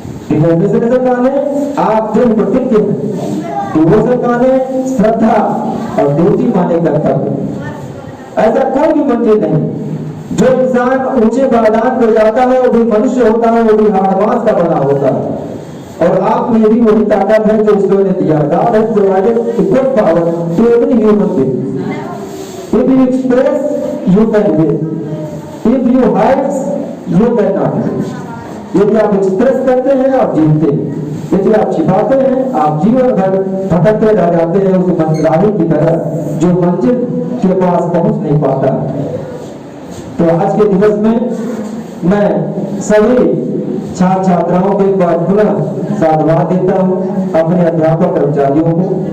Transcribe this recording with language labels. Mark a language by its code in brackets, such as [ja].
[hi] Determination से माने आप दृढ़ प्रतिज्ञ हैं, डिवोशन माने श्रद्धा, और ड्यूटी माने कर्तव्य। ऐसा कोई भी मंजिल नहीं। जो इंसान ऊंचे मैदान पर जाता है वो भी मनुष्य होता है, वो भी हाड़मास का बना होता है। और आप में भी वही ताकत है जो ईश्वर ने दिया। [en] God has provided equal power to every human being. If you express, you can win. If you hide, you cannot win. [hi] यदि आप एक्सप्रेस करते हैं आप जीतते हैं, यदि आप छिपाते हैं आप जीवन भर भटकते रह जाते हैं उस मंजिल की तरह जो मंजिल के पास पहुंच नहीं पाता। तो आज के दिवस में मैं सभी छात्र छात्राओं को एक बार पुनः साधुवाद देता हूँ, अपने अध्यापक कर्मचारियों को।